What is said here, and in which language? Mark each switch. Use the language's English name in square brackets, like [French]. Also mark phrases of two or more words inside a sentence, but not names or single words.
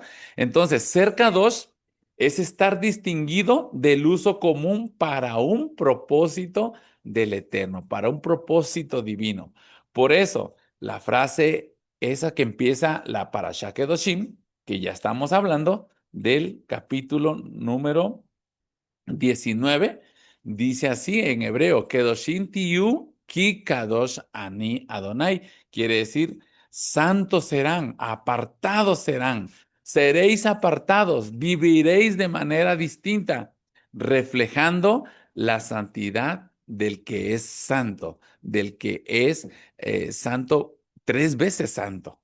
[Spanish] Entonces, ser Kadosh es estar distinguido del uso común para un propósito del Eterno, para un propósito divino. Por eso, la frase esa que empieza la Parashá Kedoshim, que ya estamos hablando del capítulo número 19, dice así en hebreo, [Hebrew] קדושים תהיו כי קדוש אני אדני. [Spanish] Quiere decir, santos serán, apartados serán, seréis apartados, viviréis de manera distinta, reflejando la santidad del que es santo, del que es santo, tres veces santo.